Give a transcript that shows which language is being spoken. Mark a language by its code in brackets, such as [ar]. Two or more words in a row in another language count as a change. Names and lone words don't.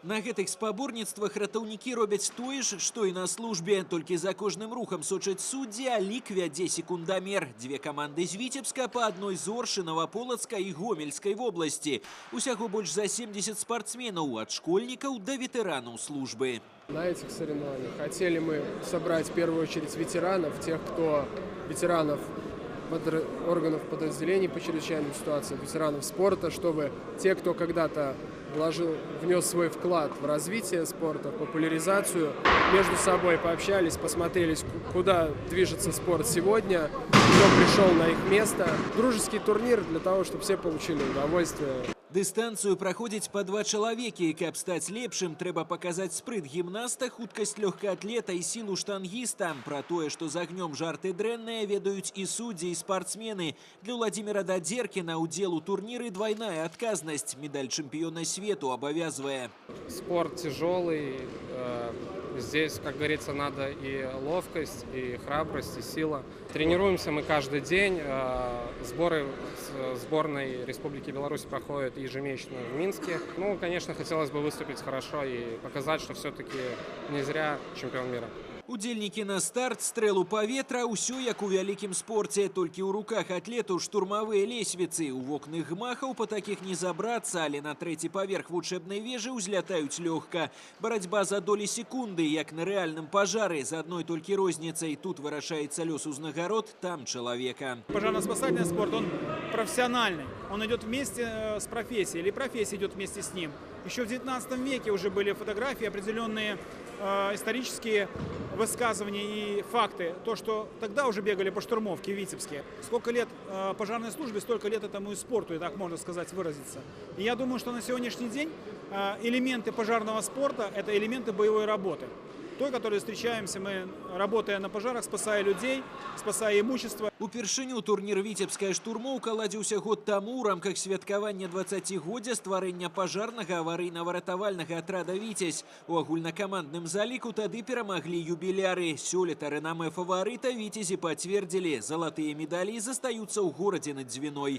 [be] На гэтых спаборніцтвах ратаўнікі робяць тое ж, што і на службе. Толькі за кожным рухам сочаць суддзі, а лік вядзе секундамер. Дзве каманды з Віцебска па адной з Оршы, Новаполацка і Гомельскай вобласці. Усяго больш за 70 спортсменаў, ад школьнікаў да ветэранаў службы. [ru] На этих соревнованиях хотели мы собрать в первую очередь ветеранов, ветеранов органов подразделений по чрезвычайным ситуациям, ветеранов спорта, чтобы те, кто когда-то внес свой вклад в развитие спорта, в популяризацию, между собой пообщались, посмотрели, куда движется спорт сегодня, кто пришел на их место. Дружеский турнир для того, чтобы все получили удовольствие. [be] Дыстанцыю праходзіць па 2 чалавекі. Каб стаць лепшым, трэба паказаць спрыт гімнаста, хуткасць лёгкаатлета і сілу штангіста. Пра тое, што з агнём жарты дрэнныя, ведаюць і суддзі, і спартсмены. Для Владимира Дадзеркіна удзел у турніры двойная адказнасць. Медаль чэмпіёна свету абавязвае. [ru] Спорт тяжелый. Здесь, как говорится, надо и ловкость, и храбрость, и сила. Тренируемся мы каждый день. Сборы сборной Республики Беларусь проходят ежемесячно в Минске. Ну, конечно, хотелось бы выступить хорошо и показать, что все-таки не зря чемпион мира. [be] Удзельнікі на старт, стрэл у паветра, усё як у вялікім спорце. Толькі ў руках атлетаў штурмавыя лесвіцы. У вокны гмахаў па такіх не забрацца, але на 3-й паверх вучэбнай вежы ўзлятаюць лёгка. Барацьба за долі секунды, як на рэальным пажары. З адной толькі розніцай. Тут вырашаецца лёс узнагарод, там чалавека. [ru] Пожарно-спасательный спорт, он профессиональный. Он идет вместе с профессией, или профессия идет вместе с ним. Еще в 19 веке уже были фотографии, определенные исторические высказывания и факты. То, что тогда уже бегали по штурмовке в Витебске. Сколько лет пожарной службе, столько лет этому и спорту, и так можно сказать, выразиться. И я думаю, что на сегодняшний день элементы пожарного спорта – это элементы боевой работы. Той, которой встречаемся мы, работая на пожарах, спасая людей, спасая имущество. [be] Упершыню турнір «Віцебская штурмоўка» ладзіўся год таму ў рамках святкавання 20-годдзя стварэння пажарнага аварыйна-выратавальнага атрада «Віцязь». У агульнакамандным заліку тады перамаглі юбіляры. Сёлета рэнамэ фаварыта «Віцязі» пацвердзілі. Залатыя медалі застаюцца ў горадзе над Дзвіной.